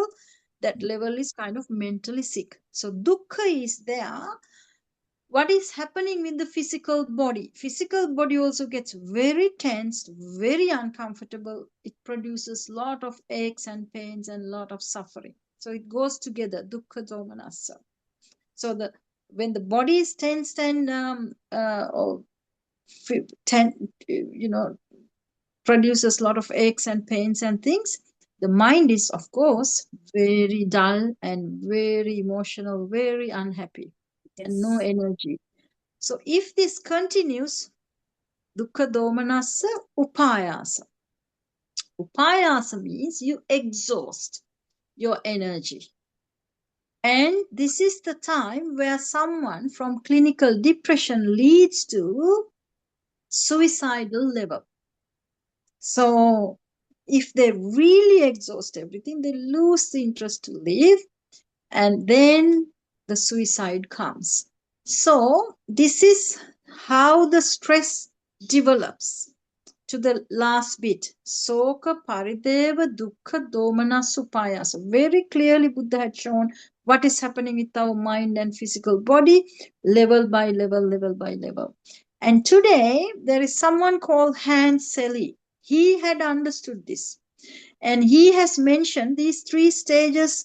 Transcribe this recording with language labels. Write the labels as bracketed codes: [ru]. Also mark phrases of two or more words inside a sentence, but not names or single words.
[en] That level is kind of mentally sick. So dukkha is there. What is happening with the physical body? Physical body also gets very tensed, very uncomfortable. It produces a lot of aches and pains and a lot of suffering. So it goes together, [pi] dukkha domanassa. [en] So when the body is tensed and produces a lot of aches and pains and things, the mind is, of course, very dull and very emotional, very unhappy, and no energy. So if this continues, [pi] dukkha domanassa upayasa. [en] Upayasa means you exhaust your energy. And this is the time where someone from clinical depression leads to suicidal level. So if they really exhaust everything, they lose the interest to live, and then the suicide comes. So this is how the stress develops to the last bit. [pi] Soka, parideva, dukkha, domanassa, [en] So very clearly Buddha had shown what is happening with our mind and physical body, level by level, level by level. And today there is someone called Hans Selye. He had understood this. And he has mentioned these three stages.